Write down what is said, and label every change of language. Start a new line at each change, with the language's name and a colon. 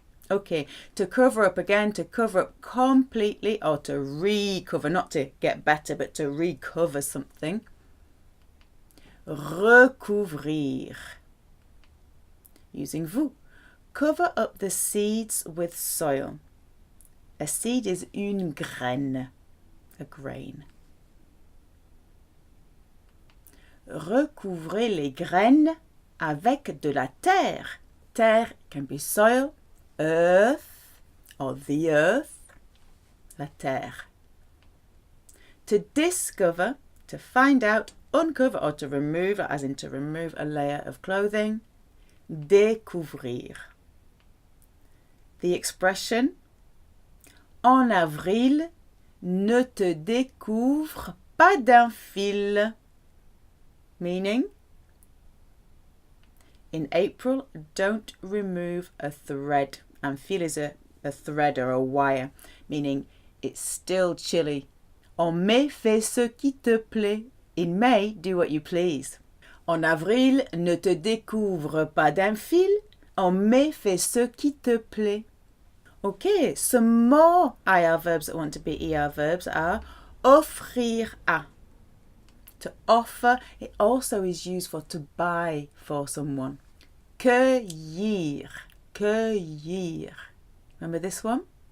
English: Okay, to cover up again, to cover up completely, or to recover, not to get better, but to recover something.
French: Recouvrir.
English: Using vous. Cover up the seeds with soil. A seed is
French: une graine,
English: a grain.
French: Recouvrez les graines avec de la terre.
English: Terre can be soil, earth, or the earth, la terre. To discover, to find out, uncover or to remove, as in to remove a layer of clothing.
French: Découvrir.
English: The expression
French: en avril, ne te découvre pas d'un fil.
English: Meaning, in April, don't remove a thread. And fil is a thread or a wire, meaning it's still chilly.
French: En mai, fais ce qui te plaît.
English: In May, do what you please.
French: En avril, ne te découvre pas d'un fil. En mai, fais ce qui te plaît.
English: Okay, some more IR verbs that want to be ER verbs are
French: offrir à.
English: To offer, it also is used for to buy for someone.
French: Cueillir, cueillir.
English: Remember this one?